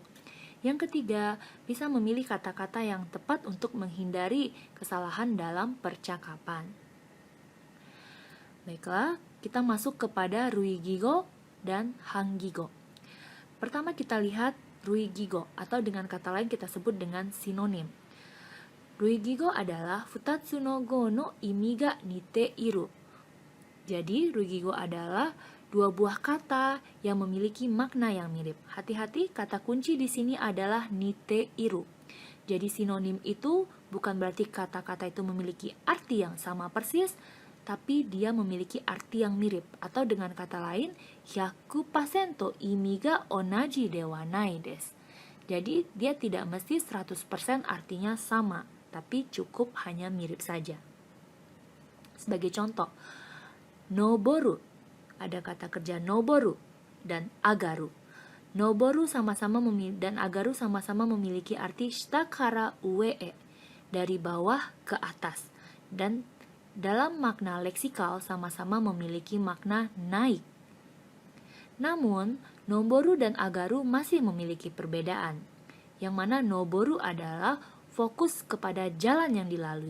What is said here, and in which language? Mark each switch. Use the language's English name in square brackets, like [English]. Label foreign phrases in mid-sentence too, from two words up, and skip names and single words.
[Indonesian] Yang ketiga, bisa memilih kata-kata yang tepat untuk menghindari kesalahan dalam percakapan. Baiklah, kita masuk kepada ruigigo dan hangigo. Pertama kita lihat ruigigo, atau dengan kata lain kita sebut dengan sinonim. Ruigigo adalah [Japanese] 二つの語の意味が似ている. [Indonesian] Jadi, ruigigo adalah dua buah kata yang memiliki makna yang mirip. Hati-hati, kata kunci di sini adalah [Japanese] 似ている. [Indonesian] Jadi, sinonim itu bukan berarti kata-kata itu memiliki arti yang sama persis, tapi dia memiliki arti yang mirip. Atau dengan kata lain, [Japanese] 100%意味が同じではないです. [Indonesian] Jadi, dia tidak mesti 100% artinya sama, tapi cukup hanya mirip saja. Sebagai contoh, noboru, ada kata kerja noboru dan agaru. Noboru dan agaru sama-sama memiliki arti [Japanese] 下から上へ, [Indonesian] dari bawah ke atas. Dan dalam makna leksikal sama-sama memiliki makna naik. Namun, noboru dan agaru masih memiliki perbedaan. Yang mana noboru adalah fokus kepada jalan yang dilalui.